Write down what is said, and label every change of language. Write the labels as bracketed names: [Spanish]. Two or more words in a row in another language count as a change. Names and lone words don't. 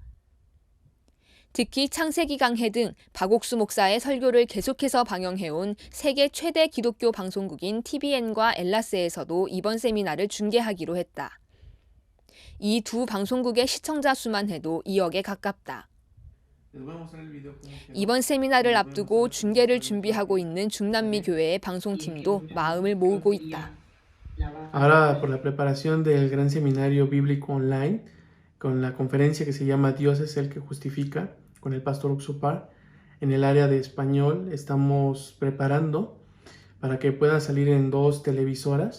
[Korean] 특히 창세기 강해 등 박옥수 목사의 설교를 계속해서 방영해온 세계 최대 기독교 방송국인 TVN과 엘라스에서도 이번 세미나를 중계하기로 했다. 이 두 방송국의 시청자 수만 해도 2억에 가깝다. 이번 세미나를 앞두고 중계를 준비하고 있는 중남미 교회의 방송팀도 마음을 모으고 있다. [Spanish] Ahora por la preparación del gran seminario bíblico online con la conferencia que se llama Dios es el que justifica con el pastor Oxupar en el área de español estamos preparando para que pueda salir en 2 televisoras.